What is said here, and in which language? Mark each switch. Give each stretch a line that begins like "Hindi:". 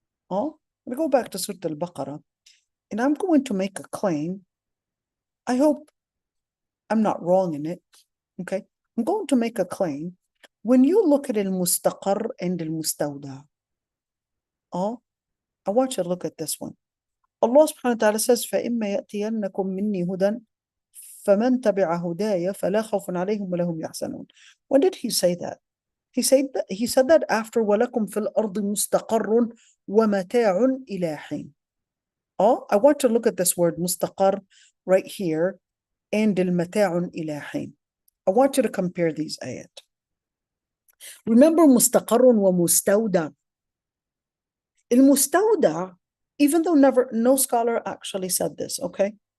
English: I'm going to go back to Surah al-Baqarah and I'm going to make a claim. I hope I'm not wrong in it. Okay. I'm going to make a claim. When you look at al-mustaqar and al-mustawda, I want you to look at this one. Allah subhanahu wa ta'ala says,
Arabic: فَإِمَّا يَأْتِيَنَّكُم مِّنِّي هُدًى فَمَنْ تَبِعَ هُدَايَ فَلَا خَوْفٌ عَلَيْهِمْ وَلَا هُمْ يَحْزَنُونَ.
English: When did he say that? He said that after
Arabic: وَلَكُمْ فِي الْأَرْضِ مُسْتَقَرٌ وَمَتَاعٌ إِلَى حِينٍ.
English: I want to look at this word mustaqar right here and al-mata'un ila hin. I want you to compare these ayat. Remember mustaqarrun wa mustawda. Al-mustawda, even though no scholar actually said this, okay?